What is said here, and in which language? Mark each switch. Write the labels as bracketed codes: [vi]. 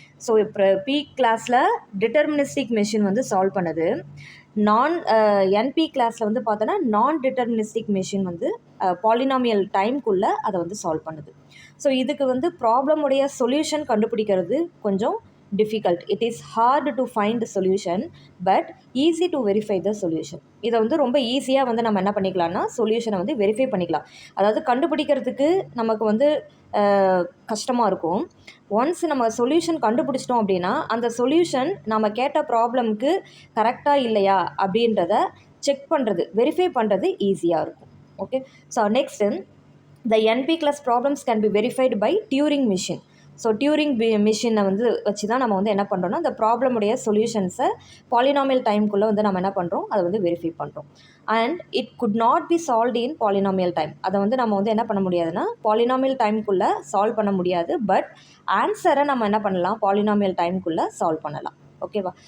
[ta] So இப்போ B கிளாஸில் deterministic machine வந்து சால்வ் பண்ணுது. என்பி கிளாஸில் வந்து பார்த்தோன்னா நான் டிட்டர்மினிஸ்டிக் மெஷின் வந்து பாலினாமியல் டைம்குள்ளே அதை வந்து சால்வ் பண்ணுது. ஸோ இதுக்கு வந்து ப்ராப்ளமுடைய சொல்யூஷன் கண்டுபிடிக்கிறது கொஞ்சம் difficult. [en] It is hard to find the solution but easy to verify the solution. [ta] இதை வந்து ரொம்ப ஈஸியாக வந்து நம்ம என்ன பண்ணிக்கலாம்னா சொல்யூஷனை வந்து வெரிஃபை பண்ணிக்கலாம். அதாவது கண்டுபிடிக்கிறதுக்கு நமக்கு வந்து கஷ்டமாக இருக்கும். ஒன்ஸ் நம்ம சொல்யூஷன் கண்டுபிடிச்சிட்டோம் அப்படின்னா அந்த சொல்யூஷன் நம்ம கேட்ட ப்ராப்ளம்க்கு கரெக்டாக இல்லையா அப்படின்றத செக் பண்ணுறது, வெரிஃபை பண்ணுறது ஈஸியாக இருக்கும். [en] Okay, so next the NP class problems can be verified by Turing machine. [ta] So during மிஷினை வந்து வச்சு தான் நம்ம வந்து என்ன பண்ணுறோம்னா அந்த ப்ராப்ளமுடைய சொல்யூஷன்ஸை பாலினாமியல் டைம்குள்ளே வந்து நம்ம என்ன பண்ணுறோம், அதை வந்து வெரிஃபை பண்ணுறோம். [en] And it could not be solved in polynomial time. [ta] அதை வந்து நம்ம வந்து என்ன பண்ண முடியாதுன்னா பாலினாமியல் டைம்குள்ளே சால்வ் பண்ண முடியாது. பட் ஆன்சரை நம்ம என்ன பண்ணலாம், பாலினாமியல் டைம்குள்ளே சால்வ் பண்ணலாம். ஓகேவா?